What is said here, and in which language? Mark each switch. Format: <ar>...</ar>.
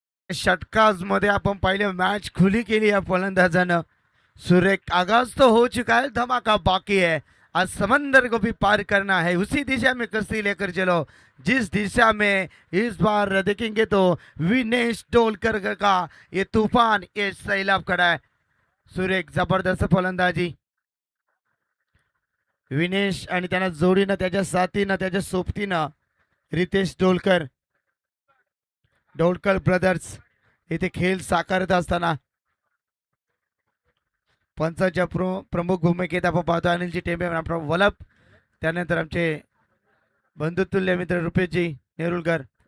<mr>षटकाज मध्ये आपण पाहिले मॅच खुली केली या फलंदाजानं.</mr> <hi>सुरेख आगाज तो हो चुका है, धमाका बाकी है. आज समंदर को भी पार करना है, उसी दिशा में कश्ती लेकर चलो जिस दिशा में इस बार देखेंगे तो विनेश डोलकर का ये तूफान, ये सैलाब खड़ा है.</hi> <mr>सुरेख जबरदस्त फलंदाजी विनेश आणि त्यांना जोडीनं त्याच्या साथीनं त्याच्या सोबतीनं रितेश डोलकर ब्रदर्स इथे खेळ साकारत असताना पंचाच्या प्रमुख भूमिकेत आपण पाहतो अनिलजी टेंबे, वलप, त्यानंतर आमचे बंधुतुल्य मित्र रुपेशजी नेरुलकर.</mr>